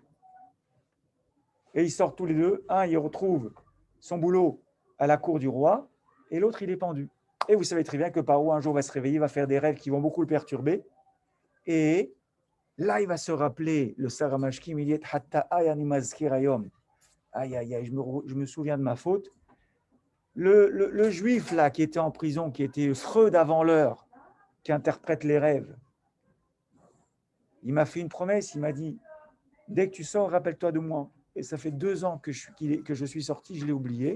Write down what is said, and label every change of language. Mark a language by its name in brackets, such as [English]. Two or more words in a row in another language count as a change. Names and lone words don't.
[French] Et ils sortent tous les deux, il retrouve son boulot à la cour du roi et l'autre il est pendu. Et vous savez très bien que Paro un jour va se réveiller, va faire des rêves qui vont beaucoup le perturber. Et là, il va se rappeler, le [Hebrew] שר המשקים, [French] il dit [Hebrew] חטאי אני מזכיר היום. [French] Aïe, je me souviens de ma faute. Le juif là qui était en prison, qui était Freud avant l'heure, qui interprète les rêves, il m'a fait une promesse, il m'a dit dès que tu sors, rappelle-toi de moi. Et ça fait 2 ans que je suis sorti, je l'ai oublié.